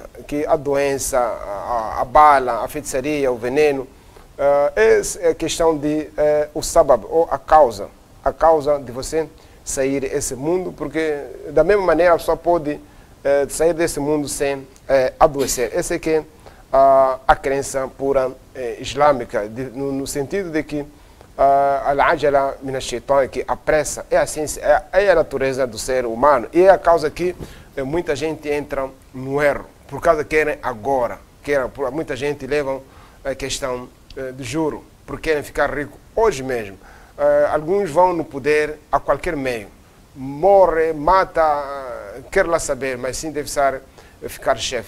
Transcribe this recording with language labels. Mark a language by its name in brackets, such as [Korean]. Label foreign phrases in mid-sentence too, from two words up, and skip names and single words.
[Portuguese] Que a doença, a bala, a feitiçaria, o veneno, é questão de o sabab, ou a causa de você sair desse mundo, porque da mesma maneira a pessoa pode sair desse mundo sem adoecer. Essa é que é a crença pura islâmica, no sentido de que [Arabic] العجلة من الشيطان, [Portuguese] que a pressa é a ciência, é a natureza do ser humano, e é a causa que muita gente entra no erro, por causa que querem agora. Muita gente leva a questão de juro, porque querem ficar rico hoje mesmo. Alguns vão no poder a qualquer meio, morre, mata, quer lá saber, mas sim deve ficar chefe.